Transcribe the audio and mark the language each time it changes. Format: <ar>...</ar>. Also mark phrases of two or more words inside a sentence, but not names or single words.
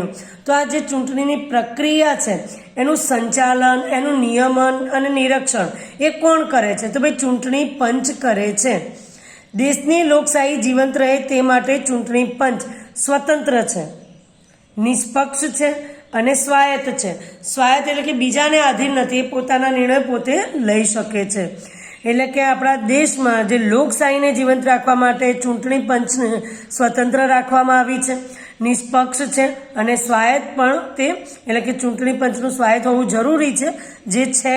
<gu>તો આ જે ચૂંટણીની પ્રક્રિયા છે એનું સંચાલન, એનું નિયમન અને નિરીક્ષણ એ કોણ કરે છે, તો ભાઈ ચૂંટણી પંચ કરે છે। દેશની લોકશાહી જીવંત રહે તે માટે ચૂંટણી પંચ સ્વતંત્ર છે, નિષ્પક્ષ છે અને સ્વાયત્ત છે। स्वायत्त એટલે કે બીજાને આધીન નથી, પોતાના નિર્ણય પોતે લઈ શકે છે। એટલે કે આપણા દેશમાં જે લોકશાહીને જીવંત રાખવા માટે ચૂંટણી પંચને સ્વતંત્ર રાખવામાં આવી છે, નિષ્પક્ષ છે અને સ્વાયત્ત પણ તે એટલે કે ચૂંટણી પંચનું સ્વાયત્ત હોવું જરૂરી છે જે છે।</gu>